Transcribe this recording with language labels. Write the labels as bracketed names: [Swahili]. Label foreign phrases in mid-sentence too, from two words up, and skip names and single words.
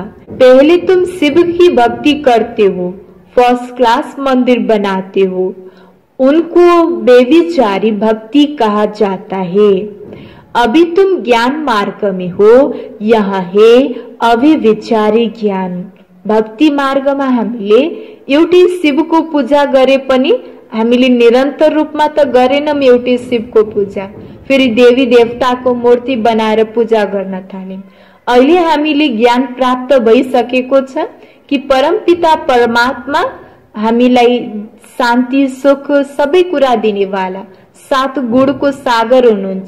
[Hindi] पहले तुम शिव की भक्ति करते हो, [English] first class [Hindi] मंदिर बनाते हो, उनको बेविचारी भक्ति कहा जाता है। अभी तुम ज्ञान मार्ग में हो, यहाँ है अविविचारी ज्ञान। [Nepali] भक्ति मार्ग में हामीले एउटै शिवको पूजा गरे पनि हामीले निरन्तर रूपमा त गरेनौं एउटै शिवको पूजा, फेरि देवी देवताको मूर्ति बनाएर पूजा गर्न थाल्यौं। अहिले हामीले ज्ञान प्राप्त भइसकेको छ कि परमपिता परमात्मा हामीलाई शान्ति सुख सबै कुरा दिनेवाला 7 गुणको सागर हुनुहुन्छ।